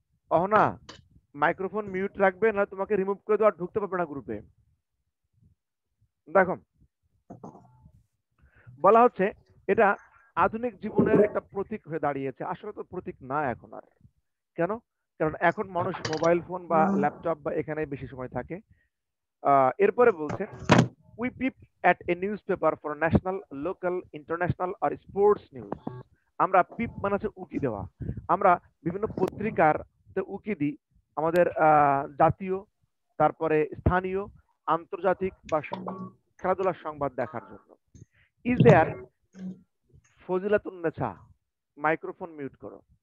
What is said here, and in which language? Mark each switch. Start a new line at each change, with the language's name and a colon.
Bangla: Ahana microphone mute রাখবে, না তোমাকে রিমুভ করে দেওয়া, ঢুকতে পারবে না গ্রুপে। দেখো, বলা হচ্ছে এটা আধুনিক জীবনের একটা প্রতীক হয়ে দাঁড়িয়েছে। আসলে তো প্রতীক না এখন আর। কেন? কারণ এখন মানুষ মোবাইল ফোন বা ল্যাপটপ বা এখানে বেশি সময় থাকে। এরপরে বলছে
English: we peep at a newspaper for national, local, international or sports news.
Bangla: আমরা পিপ মানে হচ্ছে উকি দেওয়া, আমরা বিভিন্ন পত্রিকার উকি দিই আমাদের জাতীয়, তারপরে স্থানীয়, আন্তর্জাতিক বা খেলাধুলার সংবাদ দেখার জন্য।
English: is there,
Bangla: Fazilatunnesa microphone mute করো।